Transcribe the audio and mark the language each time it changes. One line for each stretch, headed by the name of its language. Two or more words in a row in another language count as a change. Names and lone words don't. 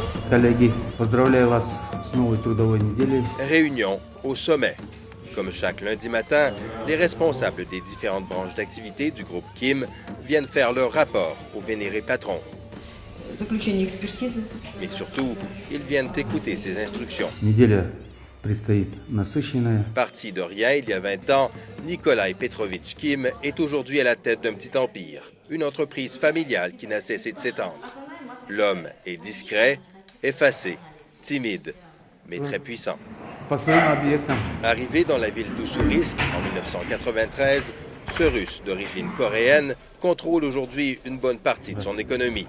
Russian: Коллеги, поздравляю вас с новой трудовой неделей.
French: Réunion au sommet. Comme chaque lundi matin, les responsables des différentes branches d'activité du groupe Kim viennent faire leur rapport au vénéré patron. Mais surtout, ils viennent écouter ses instructions.
Russian: Неделя предстоит насыщенная.
French: Parti de rien il y a 20 ans, Nikolai Petrovitch Kim est aujourd'hui à la tête d'un petit empire, une entreprise familiale qui n'a cessé de s'étendre. L'homme est discret, effacé, timide, mais très puissant. Arrivé dans la ville d'Ussurisk en 1993, ce Russe d'origine coréenne contrôle aujourd'hui une bonne partie de son économie.